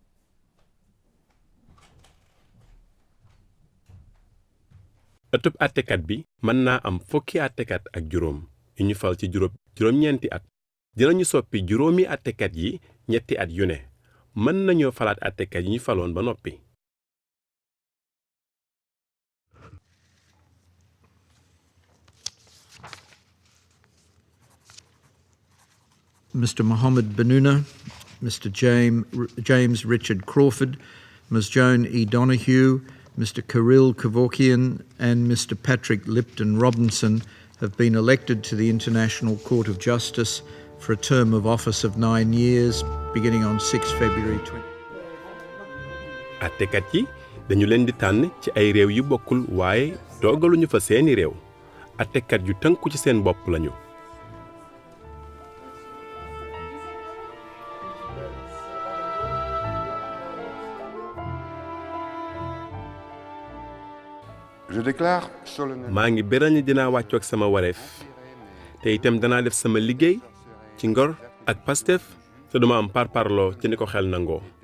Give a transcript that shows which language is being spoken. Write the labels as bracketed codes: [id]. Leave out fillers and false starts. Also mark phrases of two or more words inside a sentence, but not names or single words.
[wo] ëttub àttekat bi mën naa am fukki àttekat ak juróom yu ñu fal ci juróom-ñeenti at dinañu soppi juróomi àttekat yi ñetti at yu ne mën nañoo falaat àttekat yi ñu faloon ba noppi. [en] Mr. Mohammed Benuna, Mr. James Richard Crawford, Ms. Joan E. Donoghue, Mr. Kirill Kevorkian and Mr. Patrick Lipton Robinson have been elected to the International Court of Justice for a term of office of 9 years, beginning on 6 February 20. [wo] àttekat yi dañu leen di tànn ci ay réew yu bokkul waaye toogaluñu fa seeni réew àttekat yu tënku ci seen bopp lañu. maa ngi beral ni dinaa wàccoog sama wareef te itam danaa def sama liggéey ci ngor ak Pastef te duma am parparloo ci ni ko xel nangoo.